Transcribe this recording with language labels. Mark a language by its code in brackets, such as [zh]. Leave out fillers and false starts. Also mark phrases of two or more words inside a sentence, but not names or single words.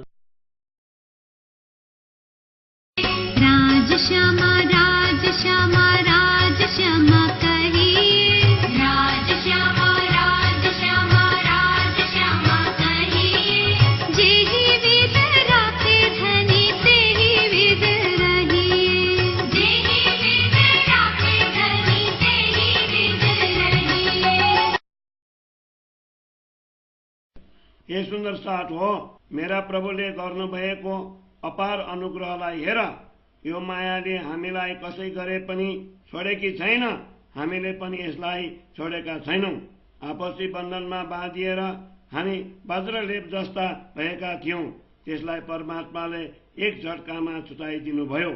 [hi] राज श्यामा राज श्यामा राज श्यामा कहिए राज श्यामा राज श्यामा राज श्यामा कहिए जेहि विध राखे धनी तेहि विध रहिए जेहि विध राखे धनी तेहि विध रहिए। ये सुन्दर साथ हो [ne] मेरा प्रभुले गर्नुभएको अपार अनुग्रहलाई हेर यो मायाले हामीलाई कसै गरे पनि छोडेकी छैन हामीले पनि यसलाई छोडेका छैनौं आपसी बन्धनमा बाँधिएर हामी वज्रलेप जस्ता भएका थियौं त्यसलाई परमात्माले एक झट्कामा छुटाइदिनु भयो